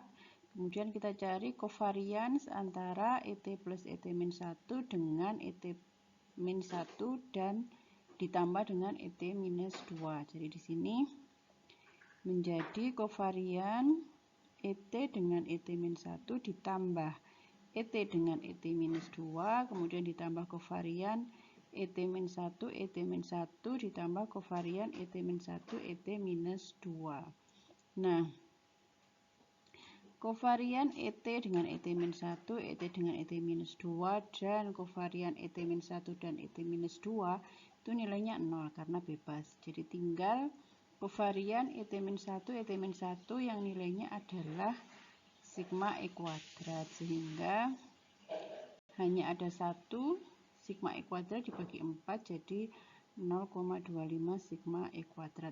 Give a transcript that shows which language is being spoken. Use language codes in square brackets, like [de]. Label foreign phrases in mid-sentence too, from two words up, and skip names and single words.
[id] Kemudian kita cari covariance antara ET plus ET-1 dengan ET-1 dan ditambah dengan ET-2. Jadi di sini menjadi covarian ET dengan ET-1 ditambah ET dengan ET-2, kemudian ditambah covarian ET-1 ditambah covarian ET-1 ET-2. Nah, covarian ET dengan ET-1, ET dengan ET-2, dan covarian ET-1 dan ET-2 itu nilainya 0 karena bebas. Jadi tinggal covarian ET-1, ET-1 yang nilainya adalah sigma E kuadrat, sehingga hanya ada 1 sigma E kuadrat dibagi 4, jadi 0,25 sigma E kuadrat.